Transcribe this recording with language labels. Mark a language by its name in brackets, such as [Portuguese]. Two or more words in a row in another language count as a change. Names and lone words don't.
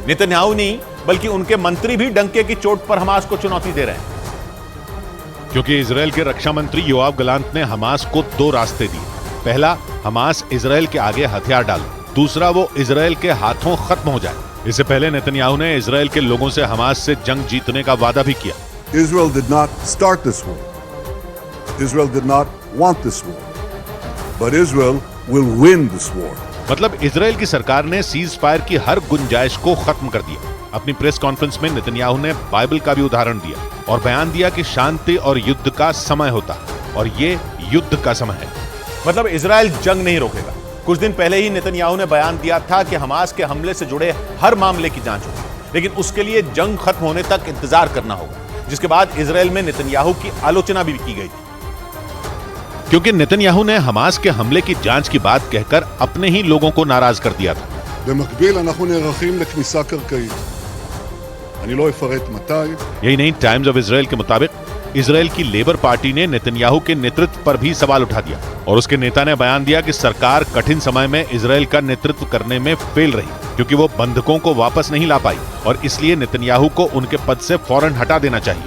[Hindi] नेतन्याहू नहीं बल्कि उनके मंत्री भी डंके की चोट पर हमास को चुनौती दे रहे हैं। क्योंकि इजराइल के रक्षा मंत्री योआव गलांत ने हमास को 2 रास्ते दिए। पहला, हमास इजराइल के आगे हथियार डाले, दूसरा वो इजराइल के हाथों खत्म हो जाए। इससे पहले नेतन्याहू ने इजराइल के लोगों से हमास से जंग जीतने का वादा भी किया। [English] Israel did not start this war. Israel did not want this war. But Israel will win this war. [Hindi] मतलब इजराइल की सरकार ने [English] cease fire [Hindi] की हर गुंजाइश को खत्म कर दिया। अपनी [English] press conference [Hindi] में नेतन्याहू ने बाइबल का भी उदाहरण दिया और बयान दिया कि शांति और युद्ध का समय होता है और ये युद्ध का समय है। मतलब इजराइल जंग नहीं रोकेगा। कुछ दिन पहले ही नेतन्याहू ने बयान दिया था कि हमास के हमले से जुड़े हर मामले की जांच होगी, लेकिन उसके लिए जंग खत्म होने तक इंतजार करना होगा, जिसके बाद इजराइल में नेतन्याहू की आलोचना भी की गई थी। क्योंकि नेतन्याहू ने हमास के हमले की जांच की बात कहकर अपने ही लोगों को नाराज कर दिया था। [Hebrew] במקביל אנחנו נערכים לכניסה קרקעית. אני לא אפרט מתי. [Hindi] यही नहीं, टाइम्स ऑफ इजराइल के मुताबिक इजराइल की लेबर पार्टी ने नेतन्याहू के नेतृत्व पर भी सवाल उठा दिया और उसके नेता ने बयान दिया कि सरकार कठिन समय में इजराइल का नेतृत्व करने में फेल रही, क्योंकि वो बंधकों को वापस नहीं ला पाई और इसलिए नेतन्याहू को उनके पद से फौरन हटा देना चाहिए।